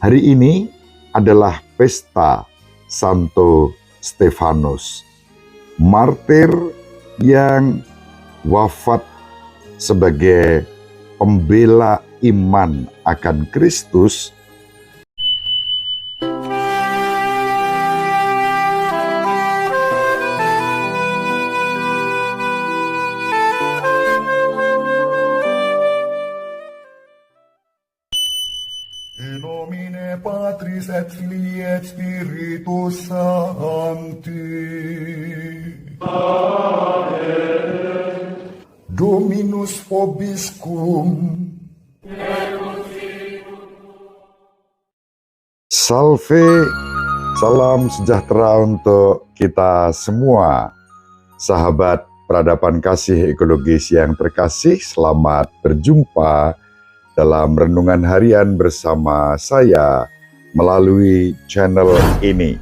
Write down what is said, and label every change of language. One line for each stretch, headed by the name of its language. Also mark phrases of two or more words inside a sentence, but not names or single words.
Indonesian: Hari ini adalah pesta Santo Stefanus, martir yang wafat sebagai pembela iman akan Kristus.
Latin: In nomine Patris et Filii et Spiritus Sancti. Amen. Dominus vobiscum. Salve,
Indonesian: salam sejahtera untuk kita semua. Sahabat peradaban kasih ekologis yang terkasih, selamat berjumpa dalam renungan harian bersama saya melalui channel ini.